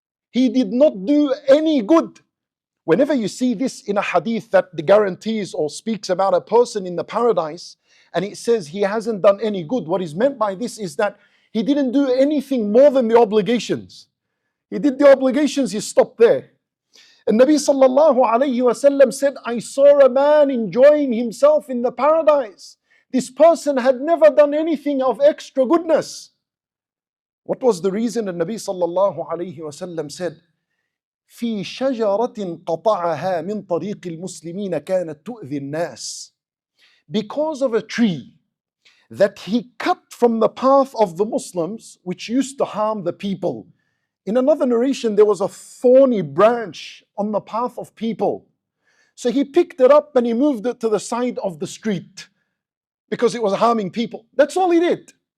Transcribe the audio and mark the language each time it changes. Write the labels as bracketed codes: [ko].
[en] He did not do any good. Whenever you see this in a hadith that guarantees or speaks about a person in the paradise, and it says he hasn't done any good, what is meant by this is that he didn't do anything more than the obligations. He did the obligations, he stopped there. And Nabi sallallahu alayhi wasallam said, I saw a man enjoying himself in the paradise. This person had never done anything of extra goodness. What was the reason? And Nabi sallallahu alayhi wasallam said, [ar] في شجرة قطعها من طريق المسلمين كانت تؤذي الناس. [en] because of a tree that he cut from the path of the Muslims, which used to harm the people. In another narration, there was a thorny branch on the path of people. So he picked it up and he moved it to the side of the street because it was harming people. That's all he did.